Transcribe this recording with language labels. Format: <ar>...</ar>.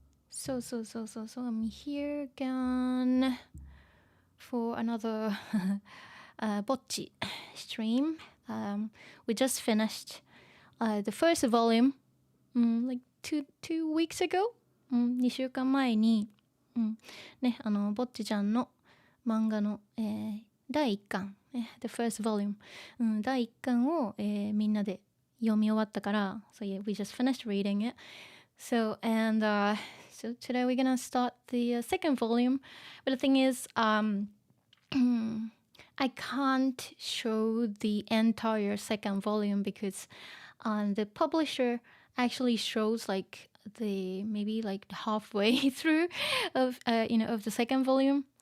<en>So I'm here again for another Bocchi stream. We just finished the first volume like two weeks ago.</en> <ja>2週間前に、ね、ぼっちちゃんの漫画の、第1巻、</ja> <en>the first volume、</en> <ja>第1巻を、みんなで読み終わったから、</ja> <en>so yeah, we just finished reading it. So today we're gonna start the second volume. But the thing is, I can't show the entire second volume because the publisher actually shows like maybe halfway through of the second volume.</en>